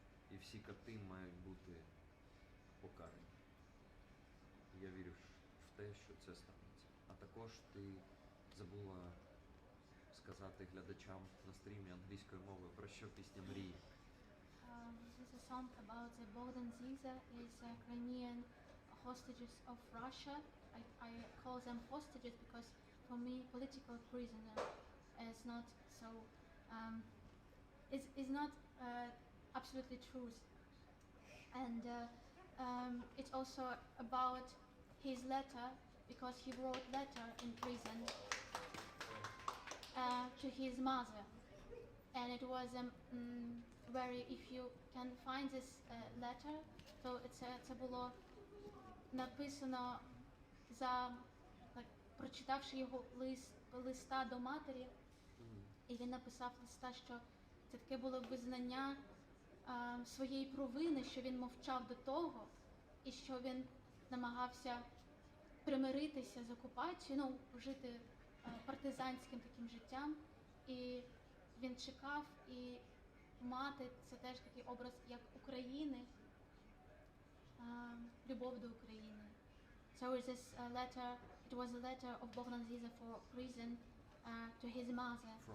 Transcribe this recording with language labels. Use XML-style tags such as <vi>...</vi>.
<uk>І всі кати мають бути покарані. Я вірю в те, що це станеться. А також ти забула сказати глядачам на стрімі англійською мовою, про що пісня мрії.</uk> <en>This is a song about the Bogdan Ziza is Crimean hostages of Russia. I call them hostages because for me political prisoner is not so is not absolutely true. And it's also about his letter, because he wrote letter in prison to his mother, and it was very, if you can find this letter, so</en> <uk>це було написано за, прочитавши його листа до матері, і він написав листа, що це таке було визнання своєї провини, що він мовчав до того, і що він намагався примиритися з окупацією, жити партизанським таким життям. І він чекав, і мати – це теж такий образ як України, любов до України.</uk> <en>So this letter, it was a letter of Bogdan Ziza for prison to his mother.</en>